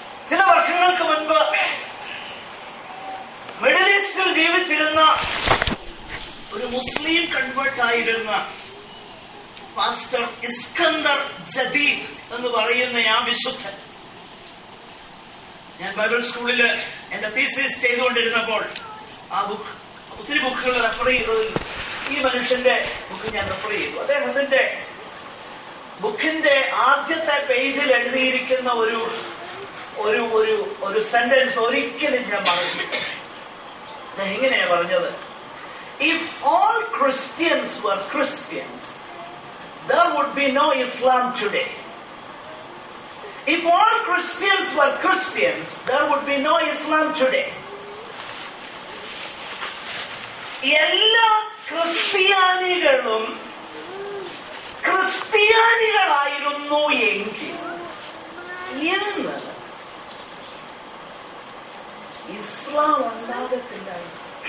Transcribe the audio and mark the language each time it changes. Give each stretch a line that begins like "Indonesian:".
Malayalam: ചില വർഷങ്ങൾക്ക് മുൻപ് മിഡിൽ ഈസ്റ്റിൽ ജീവിച്ചിരുന്ന ഒരു മുസ്ലിം കൺവേർട്ടായിരുന്ന പാസ്റ്റർ ഇസ്കന്ദർ ജദീദ് എന്ന് പറയുന്ന ആ വിശുദ്ധൻ, ഞാൻ ബൈബിൾ സ്കൂളില് എന്റെ തീസിസ് ചെയ്തുകൊണ്ടിരുന്നപ്പോൾ ആ ബുക്ക്, ഒത്തിരി ബുക്കുകൾ റെഫർ ചെയ്തതിൽ ഈ മനുഷ്യന്റെ ബുക്ക് ഞാൻ റെഫർ ചെയ്തു. അദ്ദേഹത്തിന്റെ ബുക്കിന്റെ ആദ്യത്തെ പേജിൽ എഴുതിയിരിക്കുന്ന ഒരു ഒരു ഒരു ഒരു സെന്റൻസ് ഒരിക്കലും ഞാൻ പറഞ്ഞില്ല. എങ്ങനെയാ പറഞ്ഞത്?
English: If all Christians were Christians, there would be no Islam today. If all Christians were Christians, there would be no Islam today.
Malayalam: എല്ലാ ക്രിസ്ത്യാനികളും ക്രിസ്ത്യാനികളായിരുന്നു എങ്കിൽ ഇന്ന് ഇസ്ലാം ഉണ്ടാകത്തില്ലായിരുന്നു.